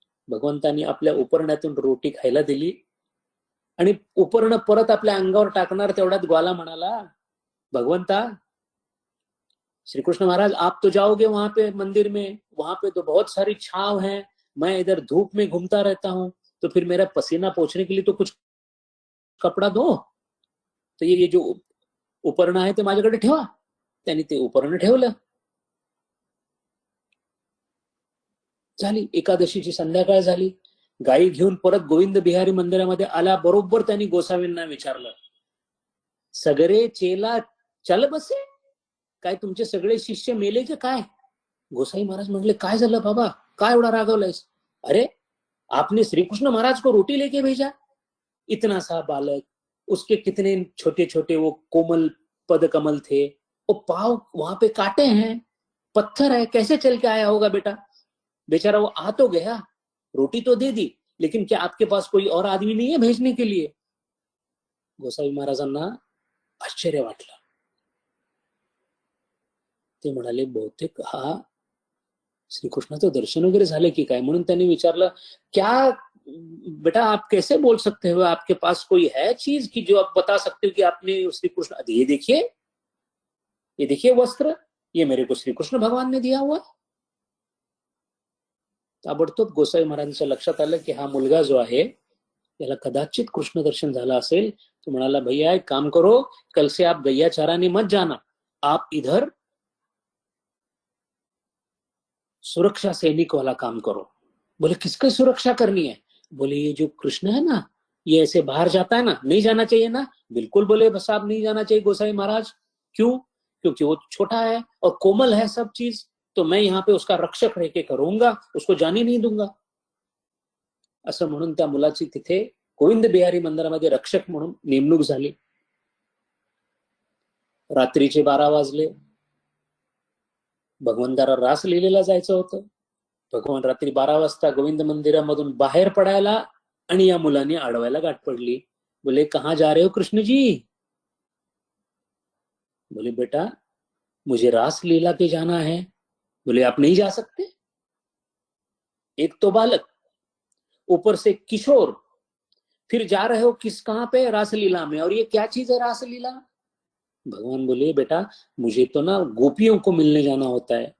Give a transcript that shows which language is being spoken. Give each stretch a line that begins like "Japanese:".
Marathi: भगवंतानी आपल्या उपरण्यातून रोटी खायला दिली आणि उपर्ण परत आपल्या अंगावर टाकणार तेवढ्यात ग्वाला म्हणाला
Hindi: भगवंता श्री कृष्ण महाराज आप तो जाओगे वहां पे मंदिर में, वहां पे तो बहुत सारी छांव है, मैं इधर धूप में घूमता रहता हूं, तो फिर मेरा पसीना पोंछने के लिए तो कुछ कपड़ा दो.
Marathi: तो ये जो उपरण आहे ते माझ्याकडे ठेवा. त्यांनी ते उपरण ठेवलं. झाली एकादशीची संध्याकाळ झाली. गायी घेऊन परत गोविंद बिहारी मंदिरामध्ये आला बरोबर त्यांनी गोसावींना विचारलं
Hindi: सगरे चेला चल बसे,
Marathi: काय तुमचे सगळे शिष्य मेले की काय? गोसाई महाराज म्हणले काय झालं बाबा, काय एवढा रागवलायस?
Hindi: अरे आपने श्री कृष्ण महाराज को रोटी लेके भेजा, इतना सा बालक, उसके कितने छोटे छोटे वो कोमल पद कमल थे, वो पाव वहां पे काटे हैं, पत्थर है, कैसे चल के आया होगा बेटा? बेचारा वो आ तो गया, रोटी तो दे दी, लेकिन क्या आपके पास कोई और आदमी नहीं है भेजने के लिए?
Marathi: गोसावी महाराजांना आश्चर्य वाटलं. ते म्हणाले बहुतेक हा श्रीकृष्णाचं दर्शन वगैरे झाले की काय, म्हणून त्यांनी विचारलं,
Hindi: क्या बेटा आप कैसे बोल सकते हो, आपके पास कोई है चीज की जो आप बता सकते हो कि आपने श्री कृष्ण, ये देखिए वस्त्र, ये मेरे को श्री कृष्ण भगवान ने दिया हुआ.
Marathi: ताबडतोब गोसाई महाराजांच्या लक्षात आलं की हा मुलगा जो आहे त्याला कदाचित कृष्ण दर्शन झालं असेल. तो म्हणाला,
Hindi: भैया एक काम करो, कल से आप गैया चाराने मत जाना, आप इधर सुरक्षा सैनिक वाला काम करो. बोले किसकी सुरक्षा करनी है? बोले ये जो कृष्ण है ना, ये ऐसे बाहर जाता है ना, नहीं जाना चाहिए ना. बिल्कुल बोले साहब नहीं जाना चाहिए गोसाई महाराज. क्यों? क्योंकि वो छोटा है और कोमल है सब चीज, तो मैं यहाँ पे उसका रक्षक रह के करूंगा, उसको जाने नहीं दूंगा.
Marathi: असं म्हणून त्या मुलाची तिथे गोविंद बिहारी मंदिरामध्ये रक्षक म्हणून नेमणूक झाली. रात्रीचे 12 वाजले. भगवंताला रास लीलेला जायचं होतं. भगवान रात्री 12 वाजता गोविंद मंदिरामधून बाहेर पडायला आणि या मुलाने अडवायला गाठ पडली.
Hindi: बोले कहाँ जा रहे हो कृष्ण जी? बोले बेटा मुझे रास लीला के जाना है. बोले आप नहीं जा सकते, एक तो बालक, ऊपर से किशोर, फिर जा रहे हो किस कहां पे? रासलीला में. और ये क्या चीज है रासलीला? भगवान बोले बेटा मुझे तो ना गोपियों को मिलने जाना होता है.